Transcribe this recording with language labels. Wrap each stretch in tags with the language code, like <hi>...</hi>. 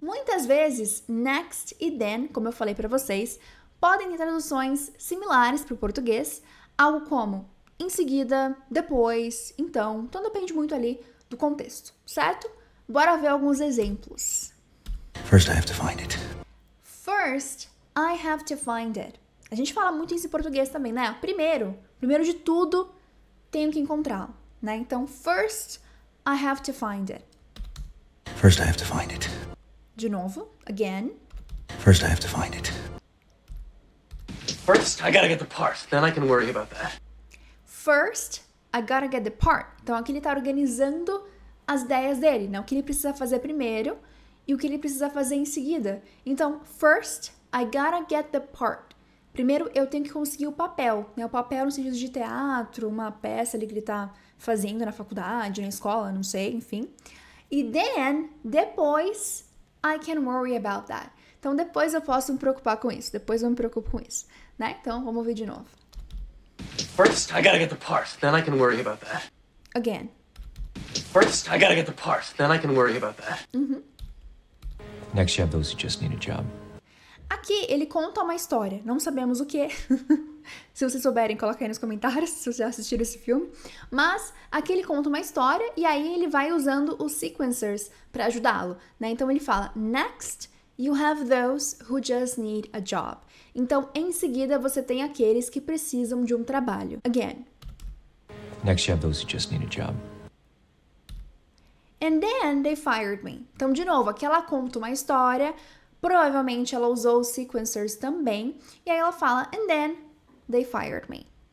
<pt>Muitas vezes, next e then, como eu falei para vocês, podem ter traduções similares para o português, algo como em seguida, depois, então depende muito ali do contexto, certo? Bora ver alguns exemplos.</pt> <en>First, I have to find it. First, I have to find it.</en> <pt>A gente fala muito isso em português também, né? Primeiro de tudo, tenho que encontrá-lo, né?</pt> <en>Então, first, I have to find it. First, I have to find it.</en> <pt>De novo, again.</pt> <en>First, I have to find it. First, I gotta get the part. Then I can worry about that. First, I gotta get the part.</en> <pt>Então, aqui ele tá organizando as ideias dele, né? O que ele precisa fazer primeiro e o que ele precisa fazer em seguida. Então,</pt> <en>first, I gotta get the part.</en> <pt>Primeiro, eu tenho que conseguir o papel, né? O papel no sentido de teatro, uma peça ali que ele tá fazendo na faculdade, na escola, não sei, enfim.</pt> <en>E then, depois, I can worry about that.</en> <pt>Então, depois eu posso me preocupar com isso. Depois eu me preocupo com isso, né? Então, vamos ver de novo.</pt> <en>First, I gotta get the part. Then I can worry about that. Again. First, I gotta get the part. Then I can worry about that. Next, you have those who just need a job.</en> <pt>Aqui ele conta uma história, não sabemos o que. Se vocês souberem, coloquem aí nos comentários se vocês já assistiram esse filme. Mas aqui ele conta uma história e aí ele vai usando os sequencers para ajudá-lo, né? Então ele fala,</pt> <en>next, you have those who just need a job.</en> <pt>Então, em seguida, você tem aqueles que precisam de um trabalho.</pt> <en>Again. Next, you have those who just need a job. And then they fired me.</en> <pt>Então, de novo, aqui ela conta uma história. Provavelmente ela usou os sequencers também. E aí ela fala,</pt> <en>and then they fired me.</en>